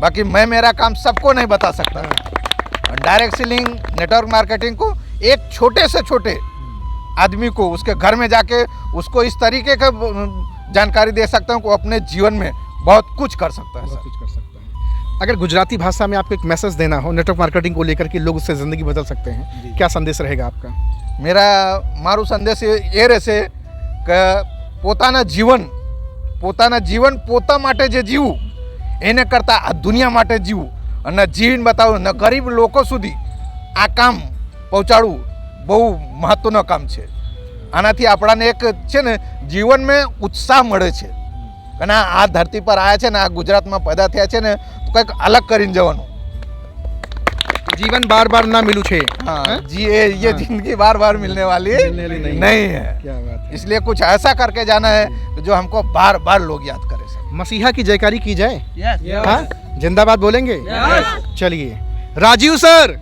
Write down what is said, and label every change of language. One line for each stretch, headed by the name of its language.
Hindi: बाकी मैं मेरा काम सबको नहीं बता सकता। डायरेक्ट सेलिंग, नेटवर्क मार्केटिंग को एक छोटे से छोटे आदमी को उसके घर में जाके उसको इस तरीके का जानकारी दे सकता हूँ कि वो अपने जीवन में बहुत कुछ कर सकता है। बहुत कुछ कर सकता है। अगर गुजराती भाषा में आपको एक मैसेज देना हो नेटवर्क मार्केटिंग को लेकर के, लोग उससे ज़िंदगी बदल सकते हैं, क्या संदेश रहेगा आपका?
Gujarati: મારું સંદેશ એ રહેશે કે પોતાના જીવન પોતા માટે જે જીવવું એને કરતાં આ દુનિયા માટે જીવવું અને જીવીને બતાવવું ને ગરીબ લોકો સુધી આ કામ પહોંચાડવું બહુ મહત્વનું કામ છે। આનાથી આપણાને એક છે ને જીવનમાં ઉત્સાહ મળે છે અને આ ધરતી પર આવ્યા છે ને, આ ગુજરાતમાં પેદા થયા છે ને, તો કંઈક અલગ કરીને જવાનું। जीवन बार बार ना मिलू छे।
Hindi: हाँ जी, ये जिंदगी बार बार मिलने वाली नहीं है। क्या बात है। इसलिए कुछ ऐसा करके जाना है जो हमको बार बार लोग याद करें सर। मसीहा की जयकारी की जाए। हाँ, जिंदाबाद बोलेंगे। चलिए, राजीव सर।